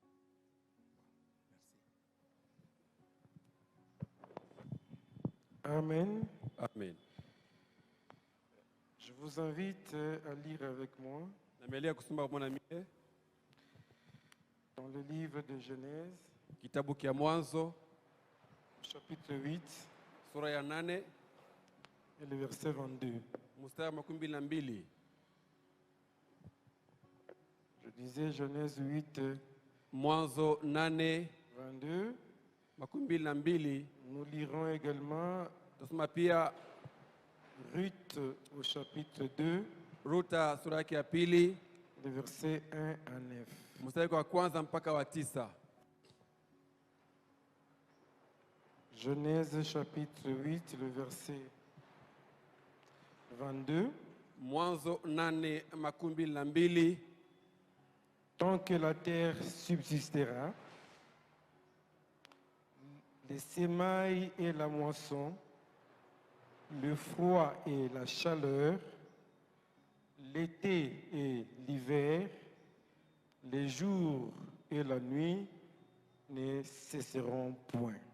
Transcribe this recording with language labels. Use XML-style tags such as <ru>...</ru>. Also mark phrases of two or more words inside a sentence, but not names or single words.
<fr>Bon, merci. Amen. Amen. Je vous invite à lire avec moi dans le livre de Genèse,</fr> <sw>kitabu kia Mwanzo</sw> <fr>chapitre 8,</fr> <sw>sura ya 8</sw> <fr>et le verset 22.</fr> <sw>mstari wa 12.</sw> <fr>Je disais Genèse 8,</fr> <sw>Mwanzo 8</sw> <fr>22.</fr> <sw>12.</sw> <fr>Nous lirons également</fr> <sw>Tusoma pia</sw> <fr>Ruth au chapitre 2,</fr> <sw>Ruta sura yake ya pili</sw> <fr>les versets 1 à 9.</fr> <sw>mstari wa kwanza mpaka wa 9.</sw> <fr>Genèse chapitre 8, le verset 22.</fr> <sw>Mwanzo 8 12.</sw> <fr>Tant que la terre subsistera, les semailles et la moisson, le froid et la chaleur, l'été et l'hiver, les jours et la nuit ne cesseront point.</fr>